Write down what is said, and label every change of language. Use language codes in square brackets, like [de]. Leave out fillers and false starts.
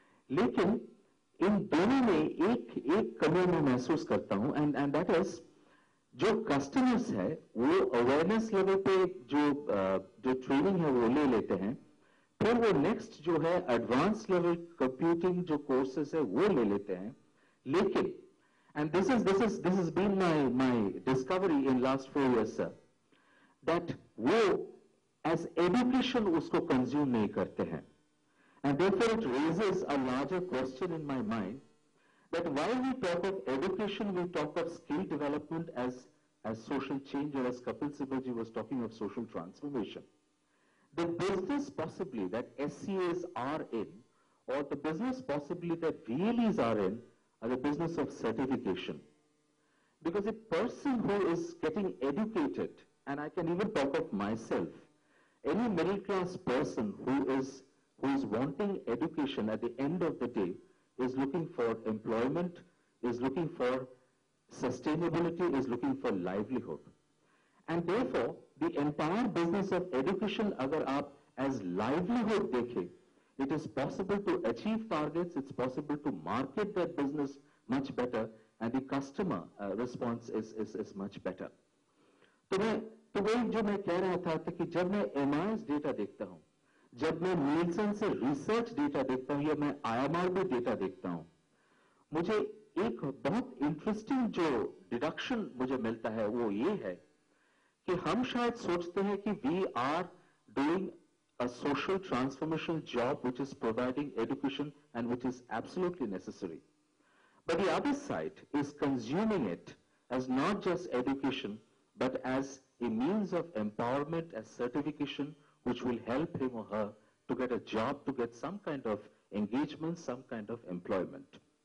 [hi] लेकिन इन दोनों में एक कमी मैं महसूस करता हूं, [en] and that is [hi] जो कस्टमर्स है वो अवेयरनेस लेवल पे जो ट्रेनिंग है वो ले लेते हैं, फिर वो नेक्स्ट जो है एडवांस लेवल कंप्यूटिंग जो कोर्सेज है वो ले लेते हैं। [en] लेकिन and this is been my discovery in last 4 years sir, that वो एज education [hi] उसको कंज्यूम नहीं करते हैं। [en] And therefore it raises a larger question in my mind that while we talk of education, we talk of skill development as social change, or as Kapil Sibal was talking of social transformation. The business possibly that SCAs are in, or the business possibly that VLEs are in, are the business of certification. Because a person who is getting educated, and I can even talk of myself, any middle class person who is wanting education at the end of the day is looking for employment, is looking for sustainability, is looking for livelihood. And therefore, the entire business of education, [hi] agar aap as livelihood dekhe, [en] it is possible to achieve targets, it's possible to market that business much better, and the customer response is much better. [hi] तो वही जो मैं कह रहा था कि जब मैं एमआईएस डेटा देखता हूं, जब मैं नीलसन से रिसर्च डेटा देखता हूं, या मैं आईएमआर भी डेटा देखता हूं, मुझे एक बहुत इंटरेस्टिंग जो डिडक्शन मुझे मिलता है वो ये है कि हम शायद सोचते हैं कि [en] We are doing a social transformation job which is providing education and which is absolutely necessary. But the other side is consuming it as not just education, but as a means of empowerment, as certification, which will help him or her to get a job, to get some kind of engagement, some kind of employment.